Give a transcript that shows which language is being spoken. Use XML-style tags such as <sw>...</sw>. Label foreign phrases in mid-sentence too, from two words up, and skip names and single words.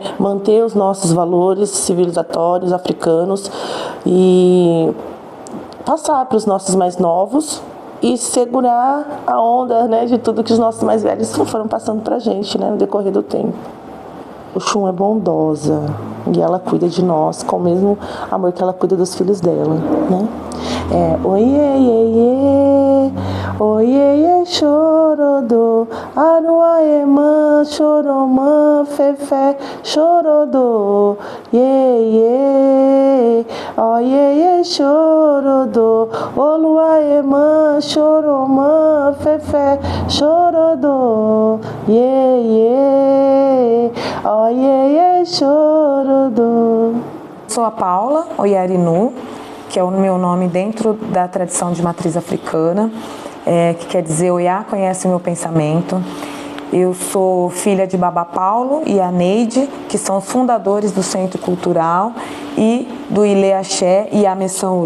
<pt>Manter os nossos valores civilizatórios, africanos e passar para os nossos mais novos e segurar a onda, né, de tudo que os nossos mais velhos foram passando pra gente, né, no decorrer do tempo. Oxum é bondosa e ela cuida de nós com o mesmo amor que ela cuida dos filhos dela, né?</pt> <yo>Oiê, iê, oiê, chorodô, aruaemã, choromã, fefé, chorodô, iê, oiê, chorodô, oluaemã, choromã, fefé, chorodô, iê, oiê, chorodô.</yo> <pt>Sou a Paula Oyarinu, que é o meu nome dentro da tradição de matriz africana, que quer dizer Oiá conhece o meu pensamento. Eu sou filha de Baba Paulo e a Neide, que são os fundadores do Centro Cultural e do Ilê Axé e Amessã Orum.</pt>